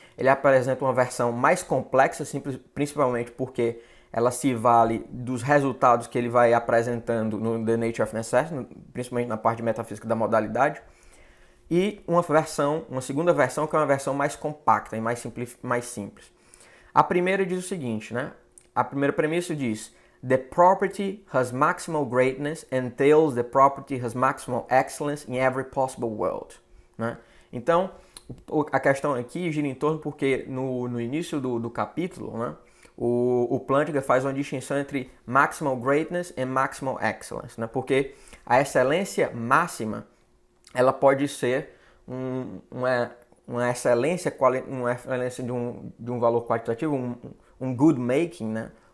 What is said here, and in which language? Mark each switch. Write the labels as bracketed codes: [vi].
[pt] Ele apresenta uma versão mais complexa, principalmente porque ela se vale dos resultados que ele vai apresentando no The Nature of Necessity, principalmente na parte de metafísica da modalidade, e uma segunda versão que é uma versão mais compacta e mais simples. A primeira diz o seguinte, né? A primeira premissa diz: [en] The property has maximal greatness entails the property has maximal excellence in every possible world, [pt] né? Então, a questão aqui gira em torno porque no início do capítulo, né, o Plantinga faz uma distinção entre maximal greatness e maximal excellence, né? Porque a excelência máxima ela pode ser uma excelência de um valor qualitativo, um good making, né?